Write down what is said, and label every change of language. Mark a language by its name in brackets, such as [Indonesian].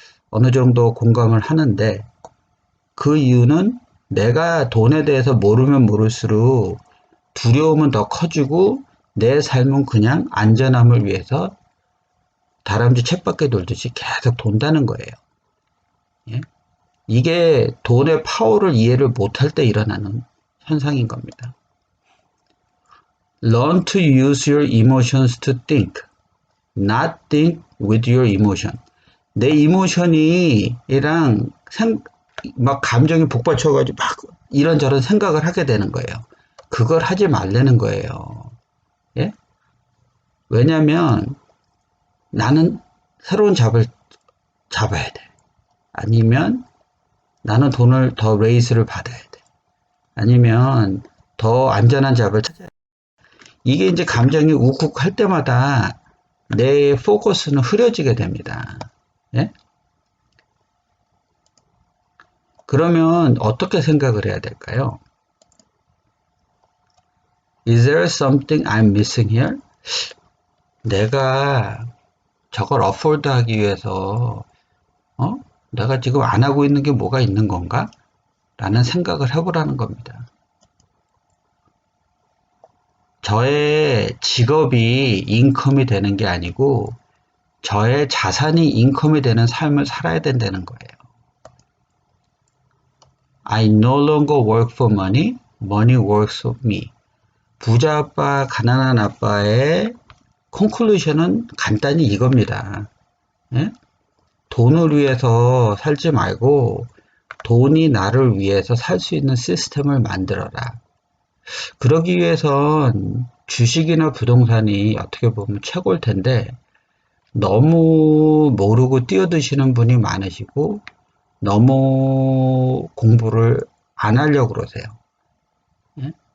[Korean] 어느 정도 공감을 하는데 그 이유는 내가 돈에 대해서 모르면 모를수록 두려움은 더 커지고 내 삶은 그냥 안전함을 위해서 다람쥐 쳇바퀴 돌듯이 계속 돈다는 거예요. 예? 이게 돈의 파워를 이해를 못할 때 일어나는 현상인 겁니다. [English] Learn to use your emotions to think, not think with your emotion. [Korean] 내 이모션이랑 막 감정이 복받쳐가지고 막 이런저런 생각을 하게 되는 거예요. 그걸 하지 말라는 거예요. 예? 왜냐면 나는 새로운 잡을 잡아야 돼. 아니면 나는 돈을 더 레이스를 받아야 돼. 아니면 더 안전한 잡을 찾아야 돼. 이게 이제 감정이 욱욱할 때마다 내 포커스는 흐려지게 됩니다. 예? 그러면 어떻게 생각을 해야 될까요? [English] Is there something I'm missing here? [Korean] 내가 저걸 어포드 하기 위해서 내가 지금 안 하고 있는 게 뭐가 있는 건가? 라는 생각을 해보라는 겁니다. 저의 직업이 인컴이 되는 게 아니고 저의 자산이 인컴이 되는 삶을 살아야 된다는 거예요. [English] I no longer work for money, money works for me. [Korean] 부자 아빠, 가난한 아빠의 콘클루션은 간단히 이겁니다. 예? 돈을 위해서 살지 말고 돈이 나를 위해서 살 수 있는 시스템을 만들어라. 그러기 위해선 주식이나 부동산이 어떻게 보면 최고일 텐데 너무 모르고 뛰어드시는 분이 많으시고 너무 공부를 안 하려고 그러세요. 예?